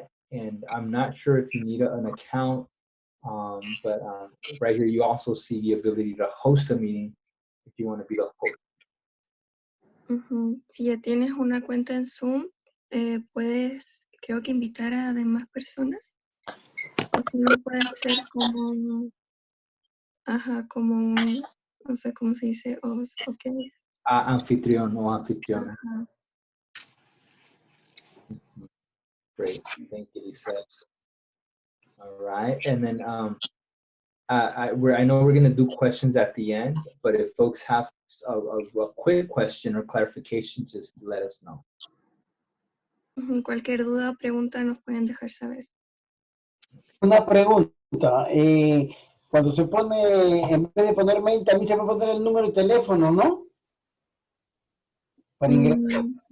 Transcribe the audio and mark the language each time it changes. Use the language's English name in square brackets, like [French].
[English] And I'm not sure if you need an account, but right here you also see the ability to host a meeting if you want to be the host. [Spanish] Si ya tienes una cuenta en Zoom, puedes, creo que invitar a demás personas. O si no, puedes ser como, como, no sé cómo se dice, [English] okay. [Spanish] Anfitrión o anfitriona. [English] Great, thank you, Lisa. All right, and then I know we're going to do questions at the end, but if folks have a quick question or clarification, just let us know. [Spanish] Cualquier duda o pregunta nos pueden dejar saber. Una pregunta, cuando se pone, en vez de poner mail, también se puede poner el número de teléfono, ¿no? Para ingresar.